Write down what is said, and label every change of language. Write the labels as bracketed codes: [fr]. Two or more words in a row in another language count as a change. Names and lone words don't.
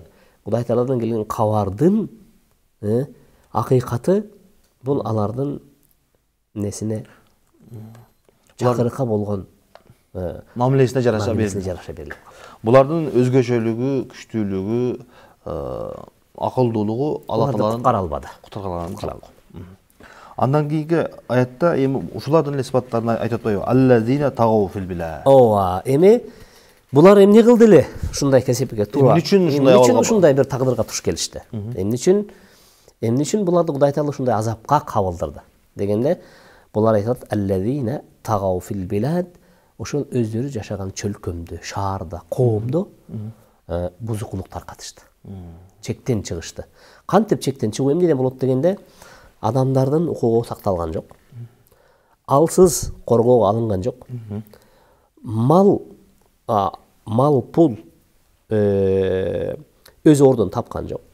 [ky] Кудай Тааладан келген кабардын акыйкаты бул алардын несине жакырыкка болгон мамилесине жараша берилет. Булардын өзгөчөлүгү, күчтүүлүгү, акылдуулугу Алла Тааланын куткаралбады. Андан кийинки аятта эми ушулардын эле сыпаттарын айтып атпайбы? [ar] الذين طغوا في البلاد. [ky] Ооба, эми булар эмне кылды эле ушундай кесепке туура? Эмне үчүн ушундай бир тагдырга туш келишти? Эмне үчүн буларды Кудай Таала ушундай азапка кабылдырды? Дегенде булар айтат: [ar] الذين طغوا في البلاد, [ky] ошол өздөрү жашаган чөлкөмдө, шаарда, коомдо бузукулук таркатышты. Чектен чыгышты. Кантип чектен чыгуу эмнеден болот дегенде, адамдардын укугу сакталган жок. Алсыз коргоого алынган жок. Мал пул өз ордун тапкан жок.